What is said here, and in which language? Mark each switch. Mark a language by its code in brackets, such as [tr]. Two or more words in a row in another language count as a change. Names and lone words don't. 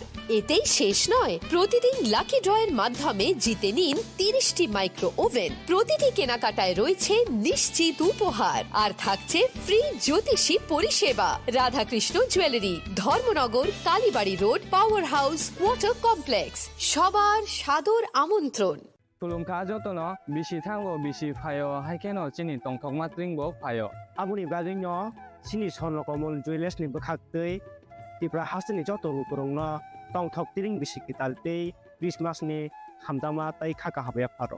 [bn] এতেই শেষ নয়, প্রতিদিন লাকি ড্রয়ের মাধ্যমে জিতে নিন 30টি মাইক্রো ওভেন। প্রতিটি কেনাকাটায় রয়েছে নিশ্চিত উপহার, আর থাকছে ফ্রি জ্যোতিষী পরিষেবা। রাধাকৃষ্ণ জুয়েলারি, ধর্মনগর, কালীবাড়ি রোড, পাওয়ার হাউস, ওয়াটার কমপ্লেক্স। সবার সাদর আমন্ত্রণ। [trp] Tulungka jotono bisi thango bisi phayo haikeno chini tongthok matringbo phayo. Abuni gadingno chini sonlo komol jewelers ni bakhaktei Tripura hasni joto kurungno tongthok tiring bisi kitaltei Christmas ni hamdama tai khaka habya pharo.